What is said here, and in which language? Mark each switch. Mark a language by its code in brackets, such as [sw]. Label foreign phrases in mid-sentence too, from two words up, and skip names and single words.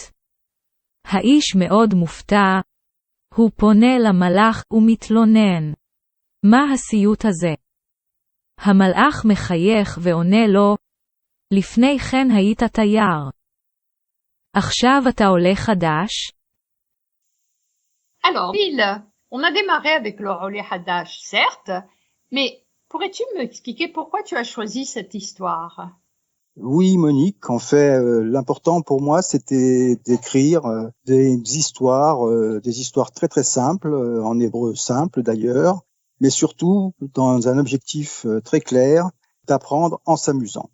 [he] האיש מאוד מופתע, הוא פונה למלאך ומתלונן. מה הסיוט הזה? המלאך מחייך ועונה לו, לפני כן היית תייר. עכשיו אתה עולה חדש? [fr] Alors, Phil, on a démarré avec le [he] עולה חדש, [fr] certes, mais pourrais-tu me expliquer pourquoi tu as choisi cette histoire? Oui Monique, en fait l'important pour moi c'était d'écrire des histoires très très simples, en hébreu simple d'ailleurs, mais surtout dans un objectif très clair, d'apprendre en s'amusant.